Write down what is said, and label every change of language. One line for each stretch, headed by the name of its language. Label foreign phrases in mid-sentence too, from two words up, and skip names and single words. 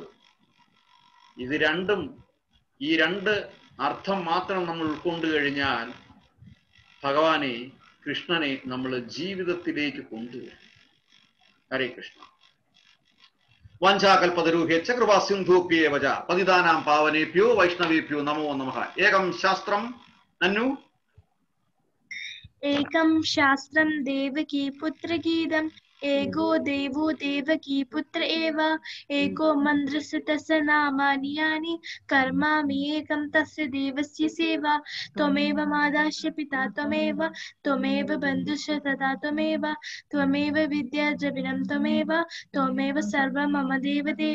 Malayalam: ഇത് രണ്ടും, ഈ 2 അർത്ഥം മാത്രം നമ്മൾ ഉൾക്കൊണ്ടു കഴിഞ്ഞാൽ ഭഗവാനെ, കൃഷ്ണനെ നമ്മൾ ജീവിതത്തിലേക്ക് കൊണ്ടുവരും.
Sanskrit: ഹരേ കൃഷ്ണ. വാഞ്ചാകൽപതരൂഹ്യശ്ച കൃപാസിന്ധൂഭ്യേവ ച പതിതാനാം പാവനേഭ്യോ വൈഷ്ണവേഭ്യോ നമോ നമഃ. ഏകം ശാസ്ത്രം നന്നു एकं शास्त्रं देवकी पुत्रगीतम् एको देवो देवकी पुत्र एव एको मन्त्रस्य तस्य नामानि यानि कर्मामि एकं तस्य देवस्य सेवा त्वमेव माताश्च पिता त्वमेव बन्धुश्च तथा त्वमेव विद्या द्रविणं त्वमेव सर्वं मम देवदेव.